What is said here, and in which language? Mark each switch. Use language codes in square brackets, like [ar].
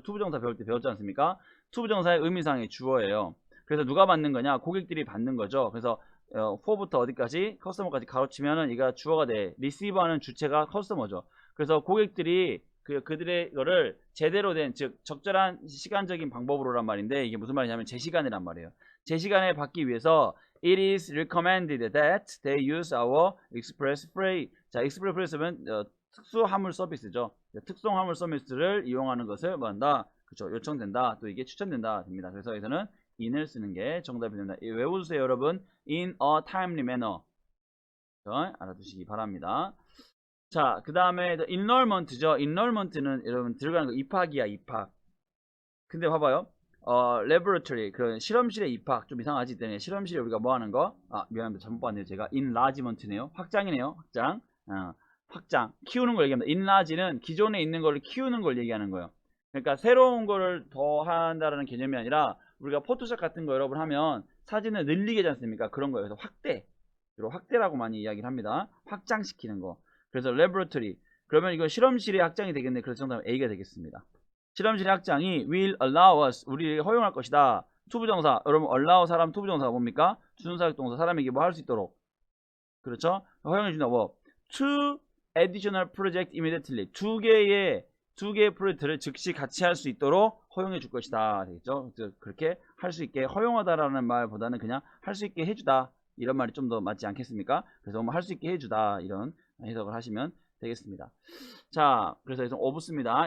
[ko] 투부정사 배울 때 배웠지 않습니까? 투부정사의 의미상의 주어예요. 그래서 누가 받는 거냐? 고객들이 받는 거죠. 그래서 for부터 어디까지? customer까지 가로치면은 이가 주어가 돼. receive하는 주체가 customer죠. 그래서 고객들이 그들의 이거를 제대로 된, 즉 적절한 시간적인 방법으로란 말인데 이게 무슨 말이냐면 제 시간이란 말이에요. 제 시간에 받기 위해서 [en] it is recommended that they use our express freight. [ko] 자, express freight는 특수 화물 서비스죠. 특송 화물 서비스를 이용하는 것을 뭐 한다? 그렇죠. 요청된다. 또 이게 추천된다. 됩니다. 그래서 여기서는 in을 쓰는 게 정답이 됩니다. 외워주세요, 여러분. [en] in a timely manner. [ko] 알아두시기 바랍니다. 자, 그 다음에 enrollment죠. enrollment는 여러분 들어가는 거 입학이야, 입학. 근데 봐봐요. laboratory, 그 실험실에 입학 좀 이상하지 때문에 실험실에 우리가 뭐 하는 거? 미안합니다. 잘못 봤네요. 제가 enlargement네요. 확장이네요. 확장. 확장. 키우는 걸 얘기합니다. enlarge는 기존에 있는 걸 키우는 걸 얘기하는 거예요. 그러니까 새로운 거를 더 한다라는 개념이 아니라 우리가 포토샵 같은 거 여러분 하면 사진을 늘리게 하지 않습니까? 그런 거예요. 그래서 확대. 주로 확대라고 많이 이야기를 합니다. 확장시키는 거. 그래서 laboratory. 그러면 이건 실험실의 확장이 되겠네. 그래서 정답은 A가 되겠습니다. 실험실의 확장이 [en] will allow us. [ko] 우리에게 허용할 것이다. 투부정사. 여러분 allow 사람 투부정사가 뭡니까? 주선사역 동사. 사람에게 뭐 할 수 있도록. 그렇죠? 허용해 준다. [en] 뭐 to additional project immediately. [ko] 두 개의 프로젝트를 즉시 같이 할 수 있도록 허용해 줄 것이다. 되겠죠? 그렇게 할 수 있게 허용하다라는 말보다는 그냥 할 수 있게 해주다. 이런 말이 좀 더 맞지 않겠습니까? 그래서 뭐 할 수 있게 해주다. 이런 해석을 하시면 되겠습니다. 자, 그래서 여기서 of 씁니다.